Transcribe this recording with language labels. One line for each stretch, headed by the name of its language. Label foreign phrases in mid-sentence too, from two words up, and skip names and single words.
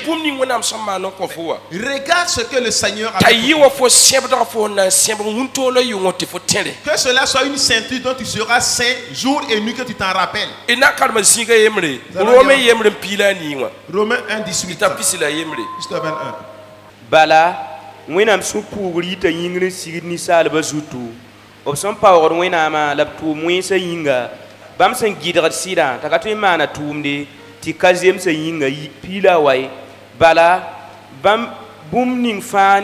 French: Regarde ce que le Seigneur a fait. Que cela soit une ceinture dont tu seras saint jour et nuit, que tu t'en rappelles. Romains 1:18.
Mossi: Bala. Wẽnnaam sũ puugr yita yĩngr sigd ninsaalbã zutu b sẽn paoogd wẽnnaamã la b tʋʋm wẽnsã yĩnga bãmb sẽn gɩdgd sɩda t'a ka tõe n maana tʋʋmde tɩ ka zemsã yĩnga piila wa ye bala bãmb bũmb ning fãa